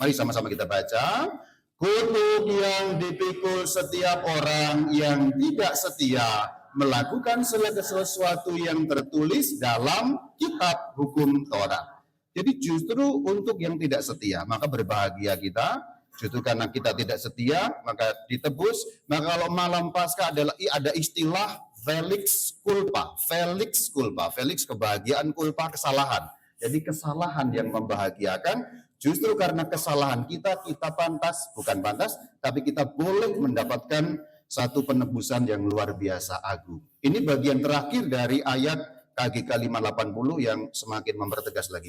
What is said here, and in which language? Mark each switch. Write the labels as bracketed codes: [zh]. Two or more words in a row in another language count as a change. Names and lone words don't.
[id] Mari sama-sama kita baca. Kutuk yang dipikul setiap orang yang tidak setia melakukan segala sesuatu yang tertulis dalam kitab hukum Taurat. Jadi justru untuk yang tidak setia, maka berbahagia kita. Justru karena kita tidak setia, maka ditebus. Maka kalau malam Paskah ada istilah [la] Felix culpa. Felix culpa. [id] Felix kebahagiaan, culpa kesalahan. Jadi kesalahan yang membahagiakan, justru karena kesalahan kita pantas, bukan pantas, tapi kita boleh mendapatkan satu penebusan yang luar biasa agung. Ini bagian terakhir dari ayat KGK 580 yang semakin mempertegas lagi.